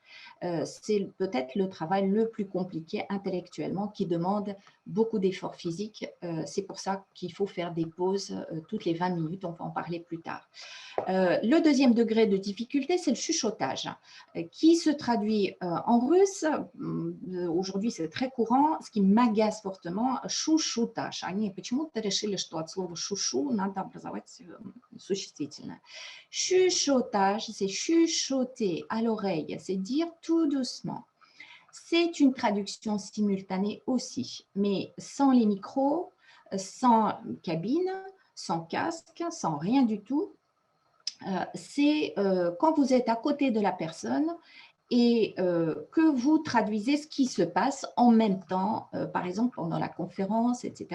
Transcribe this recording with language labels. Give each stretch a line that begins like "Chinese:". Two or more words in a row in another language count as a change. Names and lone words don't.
French: C'est peut-être le travail le plus compliqué intellectuellement qui demande beaucoup d'efforts physiques. C'est pour ça qu'il faut faire des pauses toutes les 20 minutes, on va en parler plus tard. Le deuxième degré de difficulté, c'est le chuchotage, qui se traduit en russe. Aujourd'hui, c'est très courant. Ce qui m'agace fortement,
Russian: шушутаж. Они почему-то решили, что от слова шушу надо образовать существительное.
French: Chuchotage, c'est chuchoter à l'oreille, c'est dire tout doucement. C'est une traduction simultanée aussi, mais sans les micros, sans cabine, sans casque, sans rien du tout. C'est quand vous êtes à côté de la personne et que vous traduisez ce qui se passe en même temps, par exemple pendant la conférence, etc.